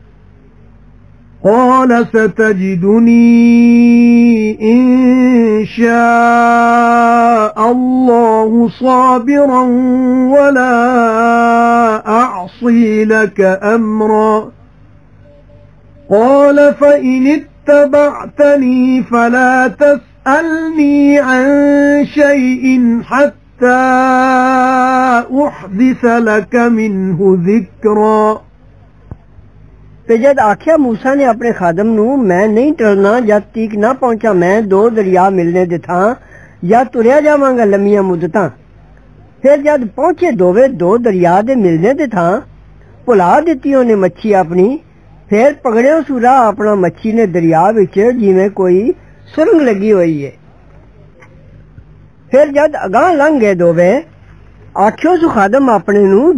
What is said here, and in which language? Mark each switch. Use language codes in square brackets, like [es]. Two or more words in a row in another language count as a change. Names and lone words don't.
[ar] قال ستجدني إن شاء الله صابرا ولا أعصي لك أمرا قال فإن اتبعتني فلا تسألني عن شيء حتى أحدث لك منه ذكرا [pa] ਤੇ ਜਦ ਆਖਿਆ ਮੂਸਾ ਨੇ ਆਪਣੇ ਖਾਦਮ ਨੂੰ ਮੈਂ ਨਹੀਂ ਟਲਣਾ ਜਦ ਤੀਕ ਨਾ ਪਹੁੰਚਾ ਮੈਂ ਦੋ ਦਰਿਆ ਮਿਲਣੇ ਦੇ ਥਾਂ ਜਾਂ ਤੁਰਿਆ ਜਾਵਾਂਗਾ ਲੰਮੀਆਂ ਮੁੱਦਤਾਂ ਫਿਰ ਜਦ ਪਹੁੰਚੇ ਦੋਵੇਂ ਦੋ ਦਰਿਆ ਦੇ ਮਿਲਣੇ ਦੇ ਥਾਂ ਭੁਲਾ ਦਿੱਤੀ ਉਹਨੇ ਮੱਛੀ ਆਪਣੀ ਫਿਰ ਪਕੜਿਓ ਸੂਰਾ ਆਪਣਾ ਮੱਛੀ ਨੇ ਦਰਿਆ ਵਿੱਚ ਜਿਵੇਂ ਕੋਈ ਸੁਰੰਗ ਲੱਗੀ ਹੋਈ ਹੈ ਫਿਰ ਜਦ ਅਗਾਂਹ ਲੰਘ ਗਏ ਦੋਵੇਂ ਆਖਿਓ ਸੂ ਖਾਦਮ ਆਪਣੇ ਨੂੰ